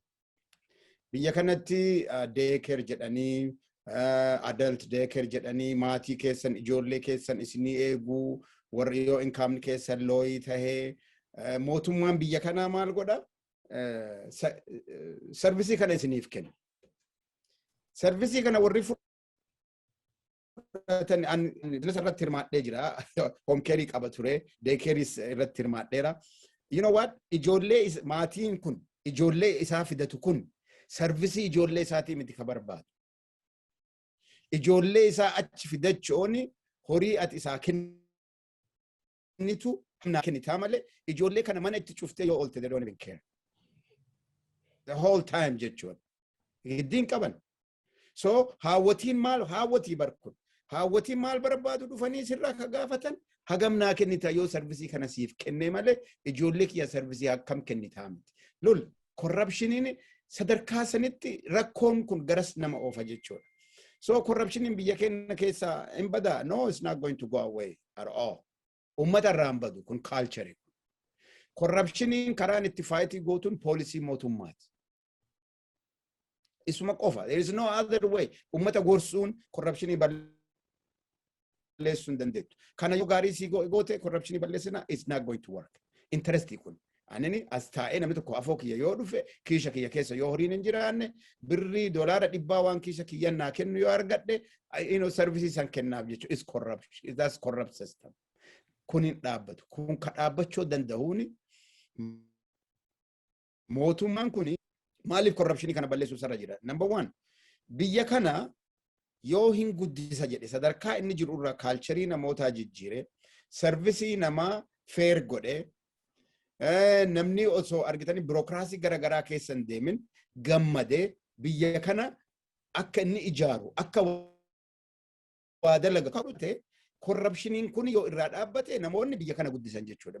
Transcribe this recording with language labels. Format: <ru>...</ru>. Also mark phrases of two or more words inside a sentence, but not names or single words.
<om>Biyya kanatti daycare jedhanii</om> <en>adult daycare</en> <om>jedhanii maatii keessan ijoollee keessan isinii eeguu warri yoo income keessan looyii tahee mootummaan biyya kanaa maal godha? Servisii kana isiniif kenna. Servisii kana warri fudhatan bizinesa irratti hirmaadhee jira.</om> <en>Home care</en> <om>qaba ture,</om> <en>day care</en> <om>irratti hirmaadheera.</om> <en>You know what?</en> <om>Ijoollee maatiin kun ijoollee isaa fidatu kun sarvisii ijoollee isaatii miti ka barbaadu. Ijoollee isaa achi fidachuun horii ati isaa kennitu kennitaa malee ijoollee kana mana itti cuftee yoo oolte</om> <en>they don't even care. The whole time</en> <om>jechuudha. Hiddiin qaban. So haawwatii barkun. Haawwatiin maal barbaadu dhufanii sirraa ka gaafatan hagam naa kennita yoo sarvisii kana siif kennee malee ijoollee kiyya sarvisii akkam kennitaa miti. Lol corruptioniin sadarkaa sanitti rakkoon kun garas nama oofa jechuudha. So corruptioniin biyya keenya keessa hin badaa.</om> <en>No, it's not going to go away at all.</en> <om>Ummata irraa hin badu kun culture. Corruptioniin karaan itti faayitii gootuun poolisii mootummaati. Isuma qofa.</om> <en>There is no other way.</en> <om>Ummata gorsuun corruptionii balleessuun dandeettu. Kana yoo gaarii si goote corruptionii balleessina</om> <en>it's not going to work.</en> <om>Interestii kun. Anini as taa'ee namni tokko afoo kiyya yoo dhufe kiisha kiyya keessa yoo horiin hin jiraanne birrii $100 waan kiisha kiyya naa kennu yoo argadhe services san kennaaf jechuudha.</om> <en>It's corruption. That's corrupt system.</en> <om>Kun hin dhaabbatu. Kun ka dhaabbachuu danda'uuni mootummaan kuni maaliif corruptionii kana balleessuu sarara jira?</om> <en>Number 1,</en> <om>biyya kana yoo hin guddisa jedhe sadarkaa inni jiru irraa kaalcharii namootaa jijjiire servisii namaa fair godhe namni osoo argitanii birookiraasii garaagaraa keessa hin deemin gammadee biyya kana akka inni ijaaru akka waa dalaga qabate corruptioniin kun yoo irraa dhaabbate namoonni biyya kana guddisan jechuudha.</om>